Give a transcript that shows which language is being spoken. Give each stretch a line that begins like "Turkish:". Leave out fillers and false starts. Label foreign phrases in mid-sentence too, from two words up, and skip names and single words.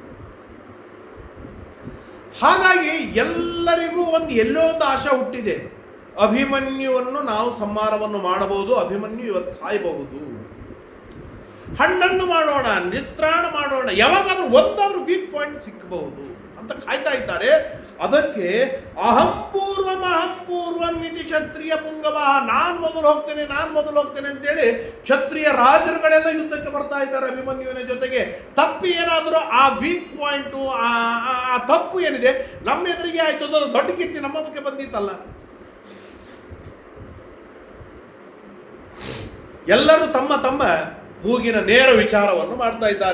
Kannada: ಹಾಗಾಗಿ ಎಲ್ಲರಿಗೂ ಎಲ್ಲೋ ಒಂದು ಆಶೆ ಹುಟ್ಟಿದೆ. ಅಭಿಮನ್ಯುವನ್ನು ನಾವು ಸಂಹಾರವನ್ನು ಮಾಡಬಹುದು. ಅಭಿಮನ್ಯು ಇವತ್ತು ಸಾಯಬಹುದು. ಹಣ್ಣನ್ನು ಮಾಡೋಣ, ನಿತ್ರಾಣ ಮಾಡೋಣ, ಯಾವಾಗಾದ್ರೂ ಒಂದಾದ್ರೂ
English: weak point
Kannada: ಸಿಕ್ಕಬಹುದು ಅಂತ ಕಾಯ್ತಾ ಇದ್ದಾರೆ. ಅದಕ್ಕೆ
Sanskrit: ಅಹಂ ಪೂರ್ವಂ ಇತಿ ಕ್ಷತ್ರಿಯ ಪುಂಗವ,
Kannada: ನಾನ್ ಮೊದಲು ಹೋಗ್ತೇನೆ ಅಂತೇಳಿ ಕ್ಷತ್ರಿಯ ರಾಜರುಗಳೆಲ್ಲ ಯುದ್ಧಕ್ಕೆ ಬರ್ತಾ ಇದ್ದಾರೆ ಅಭಿಮನ್ಯುವಿನ ಜೊತೆಗೆ. ತಪ್ಪು ಏನಾದರೂ ಆ
English: weak point,
Kannada: ಆ ತಪ್ಪು ಏನಿದೆ ನಮ್ಮ ಎದುರಿಗೆ ಆಯ್ತು, ಅದು ದೊಡ್ಡ ಕೀರ್ತಿ ನಮ್ಮ ಬಗ್ಗೆ ಬಂದಿತ್ತಲ್ಲ. ಎಲ್ಲರೂ ತಮ್ಮ ತಮ್ಮ ಮೂಗಿನ ನೇರ ವಿಚಾರವನ್ನು ಮಾಡ್ತಾ ಇದ್ದಾರೆ.